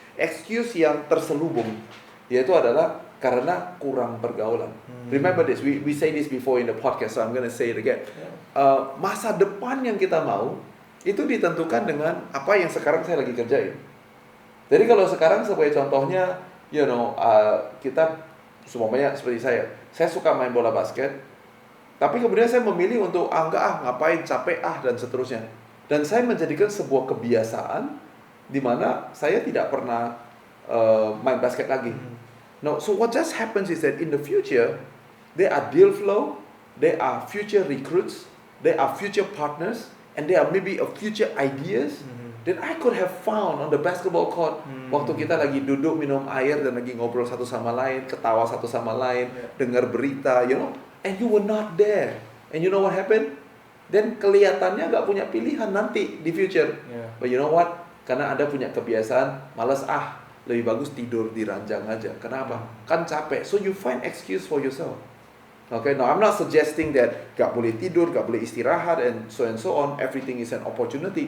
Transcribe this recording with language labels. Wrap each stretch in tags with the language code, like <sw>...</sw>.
<id>Excuse yang terselubung, yaitu adalah karena kurang pergaulan.</id> <en>Remember this, we say this before in the podcast, so I'm gonna say it again.</en> <id>Masa depan yang kita mau, itu ditentukan dengan apa yang sekarang saya lagi kerjain. Jadi kalau sekarang sebagai contohnya, you know, kita semuanya seperti saya suka main bola basket, tapi kemudian saya memilih untuk ngapain, capek dan seterusnya. Dan saya menjadikan sebuah kebiasaan di mana saya tidak pernah main basket lagi.</id> <en>No, so what just happens is that in the future, there are deal flow, there are future recruits, there are future partners, and there are maybe a future ideas that I could have found on the basketball court.</en> <id>Waktu kita lagi duduk minum air dan lagi ngobrol satu sama lain, ketawa satu sama lain, dengar berita, you know.</id> <en>And you were not there. And you know what happened?</en> <id>Then kelihatannya gak punya pilihan nanti di future.</id> <en>But you know what?</en> <id>Karena Anda punya kebiasaan, malas lebih bagus tidur di ranjang aja. Kenapa? Kan capek.</id> <en>So you find excuse for yourself. Okay, now I'm not suggesting that</en> <id>gak boleh tidur, gak boleh istirahat,</id> <en>and so on. Everything is an opportunity.</en>